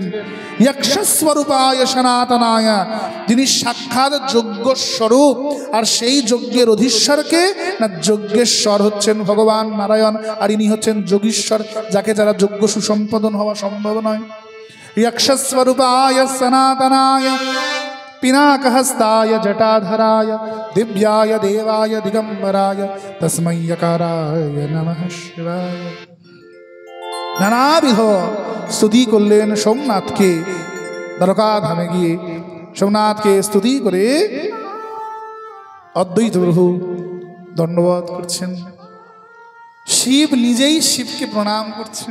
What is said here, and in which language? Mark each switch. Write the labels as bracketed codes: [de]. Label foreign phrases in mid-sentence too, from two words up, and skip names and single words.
[bn] যক্ষস্বরূপায় সনাতনায়, যিনি সাক্ষাৎ যজ্ঞ স্বরূপ, আর সেই যজ্ঞের অধীশ্বরকে না যজ্ঞেশ্বর হচ্ছেন ভগবান নারায়ণ, আর ইনি হচ্ছেন যোগীশ্বর, যাকে যারা যজ্ঞ সুসম্পাদন হওয়া সম্ভব নয়। [sa] যক্ষস্বরূপায় সনাতনায় পিনাকহস্তায় জটাধরায় দিব্যায় দেবায় দিগম্বরায় তস্मै यकाराय नमः शिवाय। [bn] নানাবিধ স্তুতি করলেন সোমনাথকে। দ্বারকা ধামে গিয়ে সোমনাথকে স্তুতি করে অদ্বৈত প্রভু দণ্ডবোধ করছেন। শিব নিজেই শিবকে প্রণাম করছেন।